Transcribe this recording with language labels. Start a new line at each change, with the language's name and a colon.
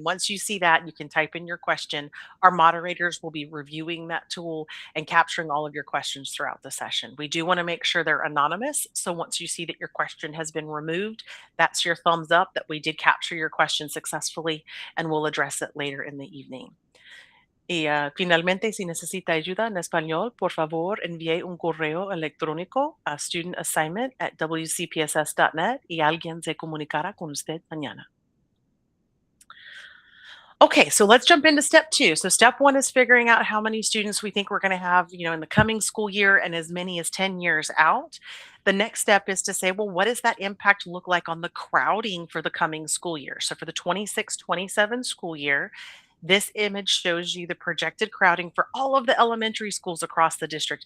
English: And once you see that, you can type in your question. Our moderators will be reviewing that tool and capturing all of your questions throughout the session. We do want to make sure they're anonymous. So once you see that your question has been removed, that's your thumbs up that we did capture your question successfully, and we'll address it later in the evening.
Spanish: Y finalmente, si necesita ayuda en español, por favor envíe un correo electrónico a studentassignment@wcpss.net y alguien se comunicará con usted mañana.
English: Okay, so let's jump into step two. So step one is figuring out how many students we think we're going to have, in the coming school year and as many as 10 years out. The next step is to say, well, what does that impact look like on the crowding for the coming school year? So for the 26-27 school year, this image shows you the projected crowding for all of the elementary schools across the district.